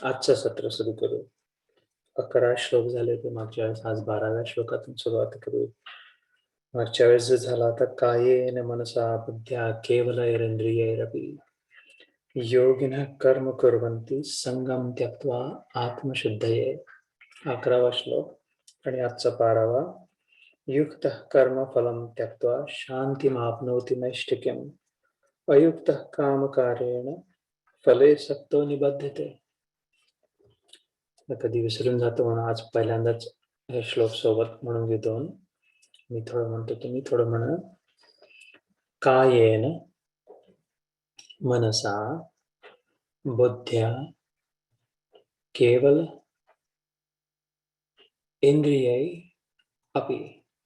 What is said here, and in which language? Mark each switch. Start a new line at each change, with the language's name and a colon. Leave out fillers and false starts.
Marathi: आजचं सत्र सुरू करू. 11 श्लोक झाले होते मागच्या वेळेस. आज 12व्या श्लोकातून सुरुवात करू. मागच्या वेळेस जो झाला होता,
Sanskrit: कायेन मनसा बुद्ध्या केवलैरिंद्रियैरपि योगिनः कर्म कुर्वन्ति संगम त्यक्त्वा आत्मशुद्धये.
Marathi: 11वा श्लोक आणि आजचा 12वा.
Sanskrit: युक्तः कर्म फलं त्यक्त्वा शान्तिमाप्नोति नैष्ठिक्यम् अयुक्तः कामकारेण फले सक्तो निबध्यते.
Marathi: कधी विसरून जातो म्हणून आज पहिल्यांदाच हे श्लोक सोबत म्हणून घेतो. मी थोडं म्हणतो, तुम्ही थोडं म्हणा.
Sanskrit: कायेन मनसा बुद्ध्या केवल इंद्रियै अपि.